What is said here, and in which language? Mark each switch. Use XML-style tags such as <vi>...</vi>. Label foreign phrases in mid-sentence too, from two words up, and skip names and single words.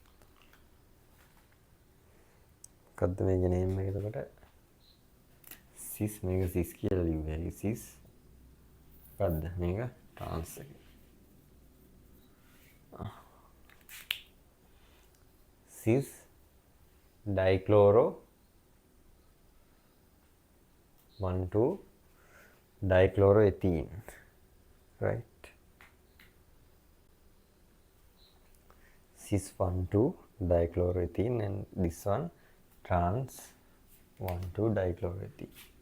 <si>මොකද්ද මේකේ නේම් එක එතකොට cis මේක cis කියලා ලිව්වේ. cis මොකද්ද මේක trans එක.</si> <en>cis dichloro 1,2 dichloroethene, right? Cis 1,2 dichloroethene, and this one trans 1,2 dichloroethene.</en>